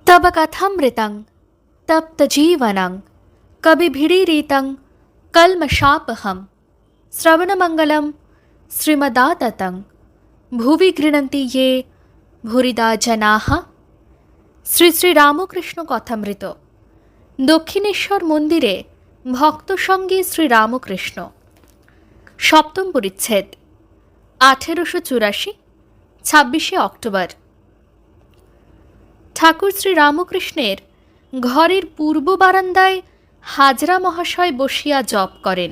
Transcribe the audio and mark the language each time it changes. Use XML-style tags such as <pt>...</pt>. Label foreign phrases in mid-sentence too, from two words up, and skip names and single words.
<sa>तव कथमृतं तप्तजीवनं कविभिरीरितं कल्मषापहं श्रवणमङ्गलं श्रीमदाततं भुवि गृह्णन्ति ये भूरिदा जनाः।</sa> <bn>শ্রী শ্রী রামকৃষ্ণ কথামৃত। দক্ষিণেশ্বর মন্দিরে ভক্ত সঙ্গে শ্রী রামকৃষ্ণ। সপ্তম পরিচ্ছেদ। 1884, 26শে অক্টোবর। ঠাকুর শ্রী রামকৃষ্ণের ঘরের পূর্ব বারান্দায় হাজরা মহাশয় বসিয়া জপ করেন।</bn>